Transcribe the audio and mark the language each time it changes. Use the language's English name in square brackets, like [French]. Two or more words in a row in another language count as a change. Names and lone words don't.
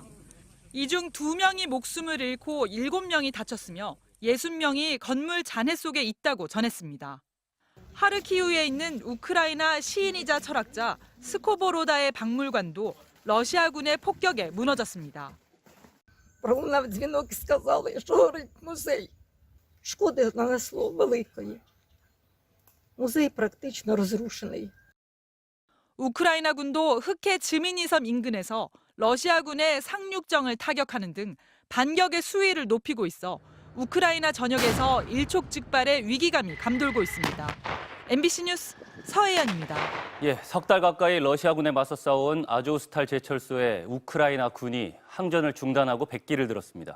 [Korean] 이 중 2명이 목숨을 잃고 7명이 다쳤으며 60명이 건물 잔해 속에 있다고 전했습니다. 하르키우에 있는 우크라이나 시인이자 철학자 스코보로다의 박물관도 러시아군의 폭격에 무너졌습니다. [Ukrainian] Пролунав дзвінок і сказали, що горить музей. Шкоди нанесло великої. Музей практично розрушений. [Korean] 우크라이나군도 흑해 즈미니섬 인근에서 러시아군의 상륙정을 타격하는 등 반격의 수위를 높이고 있어 우크라이나 전역에서 일촉즉발의 위기감이 감돌고 있습니다. MBC 뉴스 서혜연입니다. 석 달 가까이 러시아군에 맞서 싸운 아조우스탈 제철소에 우크라이나 군이 항전을 중단하고 백기를 들었습니다.